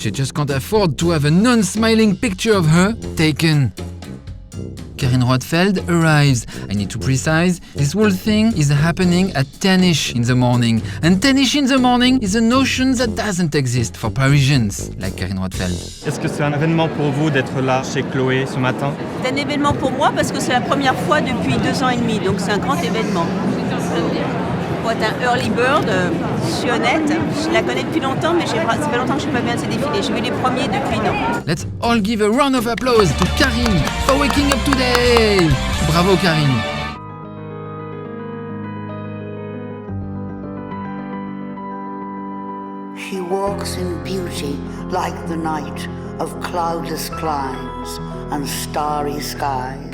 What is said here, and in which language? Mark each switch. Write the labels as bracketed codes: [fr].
[en] She just can't afford to have a non-smiling picture of her taken. Karine Roitfeld arrives. I need to precise, this whole thing is happening at 10ish in the morning. And 10ish in the morning is a notion that doesn't exist for Parisians, like Karine Roitfeld. [fr] Est-ce que c'est un événement pour vous d'être là chez Chloé ce matin? C'est un événement pour moi parce que c'est la première fois depuis 2 ans et demi, donc c'est un grand événement. Pour être un [en] early bird, [fr] je suis honnête, je la connais depuis longtemps, mais ça fait longtemps que je n'ai pas vu un de ses défilés. J'ai vu les premiers depuis, non. [en] Let's all give a round of applause to Karine for waking up today! Bravo Karine! She walks in beauty like the night of cloudless climes and starry skies.